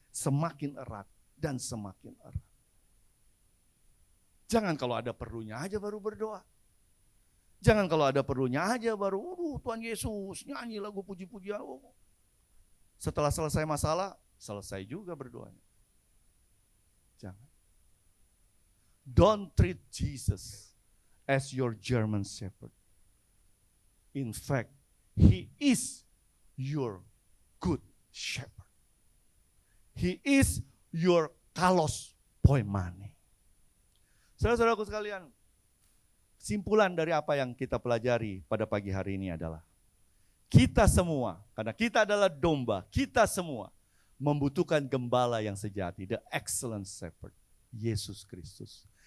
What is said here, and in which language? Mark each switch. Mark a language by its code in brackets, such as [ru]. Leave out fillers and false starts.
[id] Semakin erat dan semakin erat. Jangan kalau ada perlunya aja baru berdoa. Jangan kalau ada perlunya aja baru, Tuhan Yesus nyanyi lagu puji-pujian. Setelah selesai masalah, selesai juga berdoanya. Jangan. [en] Don't treat Jesus as your German Shepherd. In fact, He is your good shepherd. He is your kalos poimane. [id] Saudara-saudaraku sekalian, kesimpulan dari apa yang kita pelajari pada pagi hari ini adalah kita semua, karena kita adalah domba, kita semua membutuhkan gembala yang sejati, [en] the excellent shepherd, [id] Yesus Kristus.